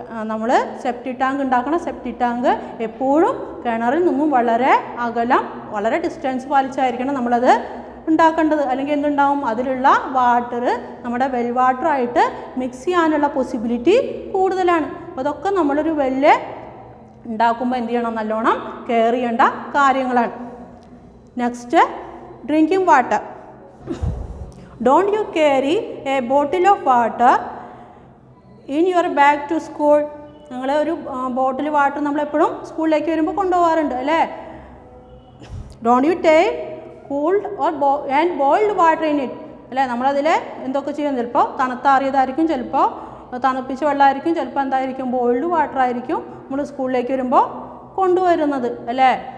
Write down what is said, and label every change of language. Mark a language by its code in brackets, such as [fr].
[ml] നമ്മൾ septic tank ഉണ്ടാക്കണം. Septic tank എപ്പോഴും കിണറിൽ നിന്നും വളരെ അകലം, വളരെ ഡിസ്റ്റൻസ് പാലിച്ചായിരിക്കണം നമ്മളത് ഉണ്ടാക്കേണ്ടത്. അല്ലെങ്കിൽ എന്തുണ്ടാവും? അതിലുള്ള വാട്ടർ നമ്മുടെ വെൽ വാട്ടറായിട്ട് മിക്സ് ചെയ്യാനുള്ള പോസിബിലിറ്റി കൂടുതലാണ്. അപ്പോൾ അതൊക്കെ നമ്മളൊരു വെല്ല് ഉണ്ടാക്കുമ്പോൾ എന്ത് ചെയ്യണം? നല്ലോണം കെയർ ചെയ്യേണ്ട കാര്യങ്ങളാണ്. Next [en] drinking water. Don't you carry a bottle of water in your bag to school? [ml] നിങ്ങൾ ഒരു ബോട്ടിൽ വാട്ടർ നമ്മളെപ്പോഴും സ്കൂളിലേക്ക് വരുമ്പോൾ കൊണ്ടുപോകാറുണ്ട് അല്ലേ? [en] Don't you take cooled or and boiled water in it അല്ലേ? [ml] നമ്മളതിൽ എന്തൊക്കെ ചെയ്യും? ചിലപ്പോൾ തണുത്താറിയതായിരിക്കും, ചിലപ്പോൾ തണുപ്പിച്ച വെള്ളമായിരിക്കും, ചിലപ്പോൾ എന്തായിരിക്കും ബോയിൽഡ് വാട്ടർ ആയിരിക്കും നമ്മൾ സ്കൂളിലേക്ക് വരുമ്പോൾ കൊണ്ടുവരുന്നത് അല്ലേ?